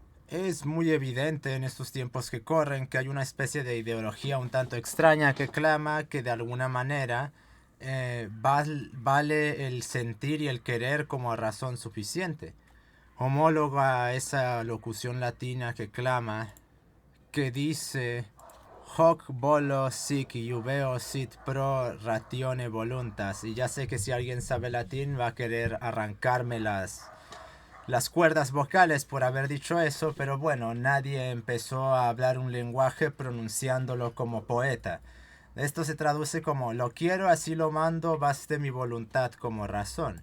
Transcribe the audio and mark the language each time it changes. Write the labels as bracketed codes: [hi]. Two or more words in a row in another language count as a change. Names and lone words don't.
[es] Es muy evidente en estos tiempos que corren que hay una especie de ideología un tanto extraña que clama que de alguna manera vale el sentir y el querer como razón suficiente. Homóloga a esa locución latina que clama, que dice [la] hoc volo sic jubeo sit pro ratione voluntas. [es] Y ya sé que si alguien sabe latín va a querer arrancarme las cuerdas vocales por haber dicho eso, pero bueno, nadie empezó a hablar un lenguaje pronunciándolo como poeta. Esto se traduce como lo quiero, así lo mando, baste mi voluntad como razón.